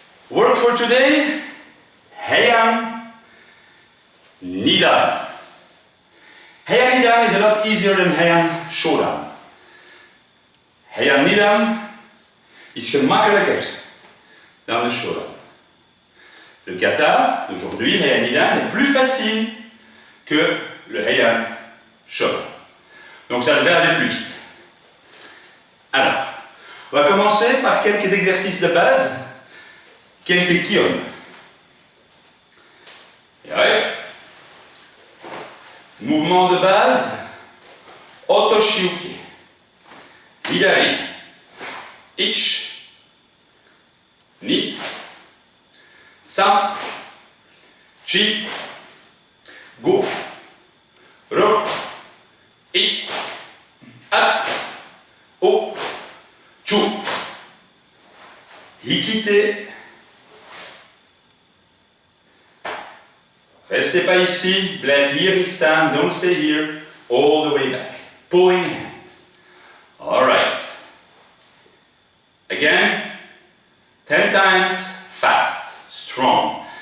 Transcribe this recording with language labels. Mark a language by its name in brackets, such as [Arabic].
[English] Work for today. Heian Nidan. Heian Nidan is a lot easier than Heian Shodan. [Dutch] Heian Nidan is gemakkelijker dan de Shodan. [French] Le kata d'aujourd'hui, Heian Nidan, est plus facile que le Heian Shodan. Donc ça devrait aller plus vite. Alors, on va commencer par quelques exercices de base, quelques kion. Mouvement de base, Otoshiuki. Hidari. Ich. Ni. San. Chi. Go. Ro. I. A. O. Chu. [Japanese] Hikite. [French] Restez pas ici, [Dutch] blijf hier niet staan, [English] don't stay here, all the way back. Pulling hands. Alright. Again, 10 times fast, strong.